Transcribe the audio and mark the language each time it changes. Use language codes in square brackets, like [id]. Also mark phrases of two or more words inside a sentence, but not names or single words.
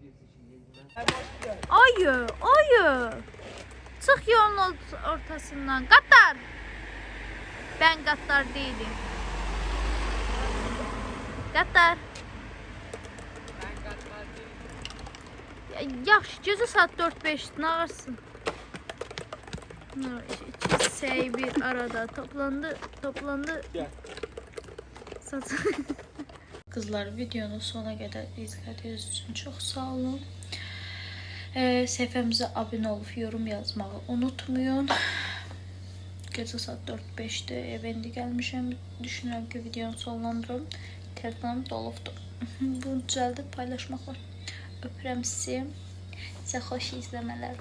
[az] Ayı. Çıx yolun ortasından. Qattar. [tr] Ben qattar değilim. Qattar. [az] Yaxşı, gecə saat 4-5 nağırsın. [tr] İki sey bir arada toplandı. Gel. Kızlar, videonun sona kadar izlediğiniz için çok sağ olun. [az] Səhifəmizə abunə olub yorum yazmağı unutmayın. Gecə saat 4-5'də evə indi gəlmişəm. Düşünürəm ki, videonu sonlandırım. Telefonum dolubdur. Bunu düzəldib paylaşmaq var. Öpürəm sizi. Sizə xoş izləmələr. Bacardım.